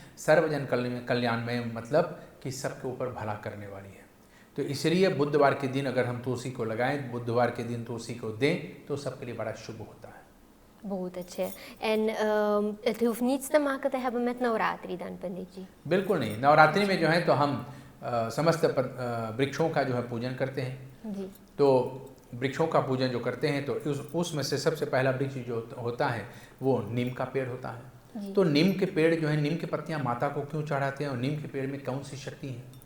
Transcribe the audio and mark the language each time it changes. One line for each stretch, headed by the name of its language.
Hindi: सर्वजन कल्याणमय मतलब कि सबके ऊपर भला करने वाली है। तो इसलिए बुधवार के दिन अगर हम तुलसी को लगाएं, बुधवार के दिन तुलसी को दें तो सबके लिए बड़ा शुभ होता है। बहुत अच्छे।
Dutch: En het hoeft niets te maken te hebben met नवरात्रि dan पंडित जी?
Hindi: बिल्कुल नहीं। नवरात्रि में जो है तो हम समस्त वृक्षों का जो है पूजन करते हैं। जी। तो वृक्षों का पूजन जो करते हैं तो उसमें से सबसे पहला वृक्ष जो होता है वो नीम का पेड़ होता है। तो नीम के पेड़ जो है, नीम की पत्तियां माता को क्यों चढ़ाते हैं, और नीम के पेड़ में कौन सी शक्ति है।